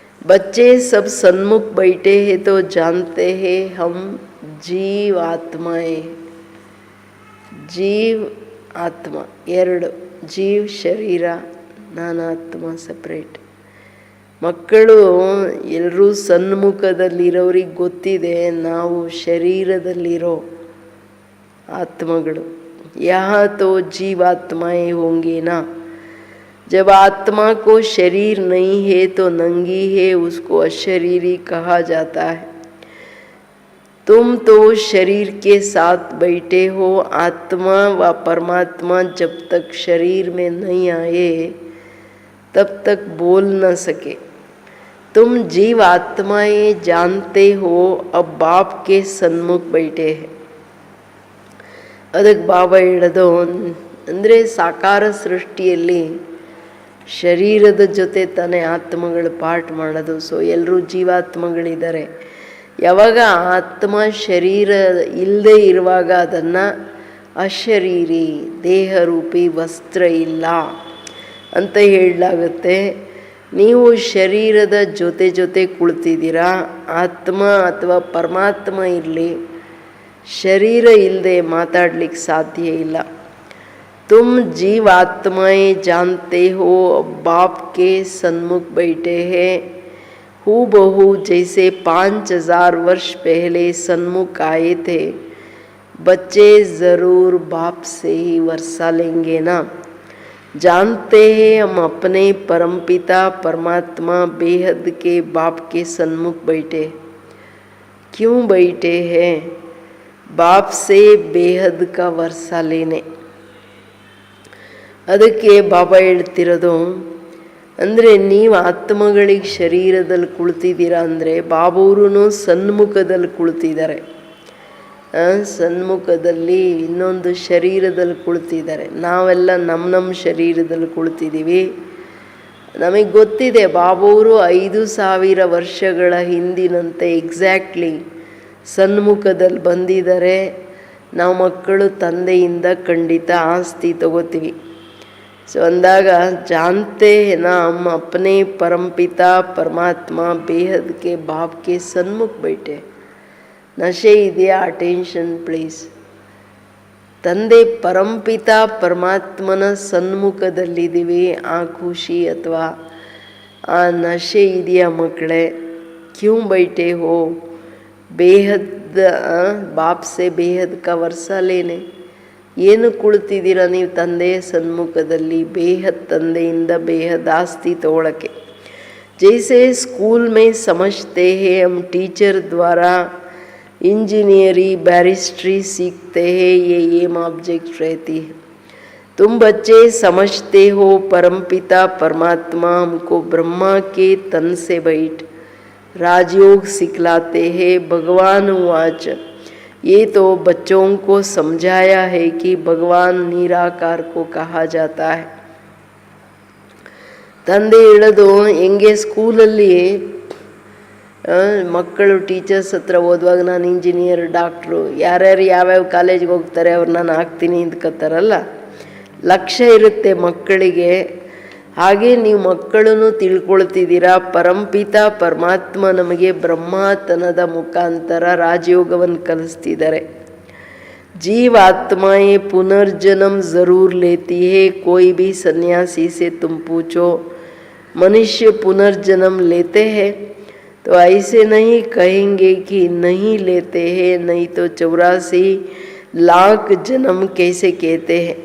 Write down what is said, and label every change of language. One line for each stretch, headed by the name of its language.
Hindi: बच्चे सब सन्मुख बैठे हैं तो जानते हैं हम जीव आत्माएं.
Kannada: जीव आत्मा ಎರಡು, ಜೀವ್ ಶರೀರ, ನಾನಾತ್ಮ ಸಪ್ರೇಟ್. ಮಕ್ಕಳು ಎಲ್ಲರೂ ಸನ್ಮುಖದಲ್ಲಿರೋರಿಗೆ ಗೊತ್ತಿದೆ ನಾವು ಶರೀರದಲ್ಲಿರೋ ಆತ್ಮಗಳು.
Hindi: यहाँ तो जीवात्माएं होंगे ना. जब आत्मा को शरीर नहीं है तो नंगी है, उसको अशरीरी कहा जाता है. तुम तो शरीर के साथ बैठे हो. आत्मा व परमात्मा जब तक शरीर में नहीं आए तब तक बोल न सके. तुम जीव आत्माएं जानते हो, अब बाप के सन्मुख बैठे हैं.
Kannada: ಅದಕ್ಕೆ ಬಾಬಾ ಹೇಳೋದು ಅಂದರೆ, ಸಾಕಾರ ಸೃಷ್ಟಿಯಲ್ಲಿ ಶರೀರದ ಜೊತೆ ತಾನೇ ಆತ್ಮಗಳು ಪಾಠ ಮಾಡೋದು. ಸೊ ಎಲ್ಲರೂ ಜೀವಾತ್ಮಗಳಿದ್ದಾರೆ. ಯಾವಾಗ ಆತ್ಮ ಶರೀರ ಇಲ್ಲದೆ ಇರುವಾಗ ಅದನ್ನು ಅಶರೀರಿ, ದೇಹರೂಪಿ ವಸ್ತ್ರ ಇಲ್ಲ ಅಂತ ಹೇಳಲಾಗುತ್ತೆ. ನೀವು ಶರೀರದ ಜೊತೆ ಕುಳಿತಿದ್ದೀರಾ. ಆತ್ಮ ಅಥವಾ ಪರಮಾತ್ಮ ಇರಲಿ, ಶರೀರ ಇಲ್ಲದೆ ಮಾತಾಡ್ಲಿಕ್ಕೆ ಸಾಧ್ಯ ಇಲ್ಲ.
Hindi: तुम जीव आत्माएं जानते हो, बाप के सन्मुख बैठे हैं. हूबहू जैसे 5000 वर्ष पहले सन्मुख आए थे. बच्चे ज़रूर बाप से ही वर्षा लेंगे ना. जानते हैं हम अपने परमपिता परमात्मा बेहद के बाप के सन्मुख बैठे. क्यों बैठे हैं? बाप से बेहद का वर्षा लेने.
Kannada: ಅದಕ್ಕೆ ಬಾಬಾ ಹೇಳ್ತಿರೋದು, ಅಂದರೆ ನೀವು ಆತ್ಮಗಳಿಗೆ ಶರೀರದಲ್ಲಿ ಕುಳಿತಿದ್ದೀರಾ ಅಂದರೆ ಬಾಬೂರು ಸನ್ಮುಖದಲ್ಲಿ ಕುಳಿತಿದ್ದಾರೆ. ಸನ್ಮುಖದಲ್ಲಿ ಇನ್ನೊಂದು ಶರೀರದಲ್ಲಿ ಕುಳಿತಿದ್ದಾರೆ. ನಾವೆಲ್ಲ ನಮ್ಮ ಶರೀರದಲ್ಲಿ ಕುಳಿತಿದ್ದೀವಿ. ನಮಗೆ ಗೊತ್ತಿದೆ ಬಾಬೂರು 5000 ವರ್ಷಗಳ ಹಿಂದಿನಂತೆ ಎಕ್ಸಾಕ್ಟ್ಲಿ ಸನ್ಮುಖದಲ್ಲಿ ಬಂದಿದ್ದಾರೆ. ನಾವು ಮಕ್ಕಳು ತಂದೆಯಿಂದ ಖಂಡಿತ ಆಸ್ತಿ ತಗೋತೀವಿ. ಸೊ ಅಂದಾಗ
Hindi: जानते हैं ना हम अपने परमपिता परमात्मा बेहद के बाप के सन्मुख बैठे.
Kannada: ನಶೆ ಇದೆಯಾ?
English: Attention please.
Kannada: ತಂದೆ ಪರಂಪಿತ ಪರಮಾತ್ಮನ ಸನ್ಮುಖದಲ್ಲಿದ್ದೀವಿ. ಆ ಖುಷಿ ಅಥವಾ ಆ ನಶೆ ಇದೆಯಾ ಮಕ್ಕಳೇ?
Hindi: ಕ್ಯೂ ಬೈಟೆ ಹೋ ಬೇಹದ್ ಬಾಪ್ ಸೆ ಬೇಹದ್ ಕಾ ವರ್ಷ ಲೇನೆ.
Kannada: ಏನು ಕುಳಿತಿದ್ದೀರಾ ನೀವು ತಂದೆಯ ಸನ್ಮುಖದಲ್ಲಿ? ಬೇಹದ್ ತಂದೆಯಿಂದ ಬೇಹದ್ ಆಸ್ತಿ ತಗೊಳ್ಳೋಕ್ಕೆ.
Hindi: जैसे स्कूल में समझते हैं हम टीचर द्वारा इंजीनियरी बैरिस्ट्री सीखते हैं, ये एम ऑब्जेक्ट रहती है. तुम बच्चे समझते हो परमपिता परमात्मा हमको ब्रह्मा के तन से बैठ राजयोग सिखलाते हैं. भगवान वाच, ये तो बच्चों को समझाया है कि भगवान निराकार को कहा जाता है.
Kannada: ತಂದೆ ಹೇಳೋದು ಹೆಂಗೆ ಸ್ಕೂಲಲ್ಲಿ ಮಕ್ಕಳು ಟೀಚರ್ಸ್ ಹತ್ರ ಓದುವಾಗ ನಾನು ಇಂಜಿನಿಯರ್, ಡಾಕ್ಟ್ರು, ಯಾರ್ಯಾರು ಯಾವ್ಯಾವ ಕಾಲೇಜ್ಗೆ ಹೋಗ್ತಾರೆ ಅವ್ರು ನಾನು ಆಗ್ತೀನಿ ಅಂದ್ಕೊತಾರಲ್ಲ, ಲಕ್ಷ್ಯ ಇರುತ್ತೆ ಮಕ್ಕಳಿಗೆ. ಹಾಗೆ ನೀವು ಮಕ್ಕಳನ್ನು ತಿಳ್ಕೊಳ್ತಿದ್ದೀರಾ. ಪರಂಪಿತ ಪರಮಾತ್ಮ ನಮಗೆ ಬ್ರಹ್ಮತನದ ಮುಖಾಂತರ ರಾಜಯೋಗವನ್ನು ಕಲಿಸ್ತಿದ್ದಾರೆ.
Hindi: जीव आत्माएं पुनर्जन्म ज़रूर लेती है. कोई भी सन्यासी से तुम पूछो मनुष्य पुनर्जन्म लेते हैं तो ऐसे नहीं कहेंगे कि नहीं लेते हैं, नहीं तो 84 लाख जन्म कैसे कहते हैं.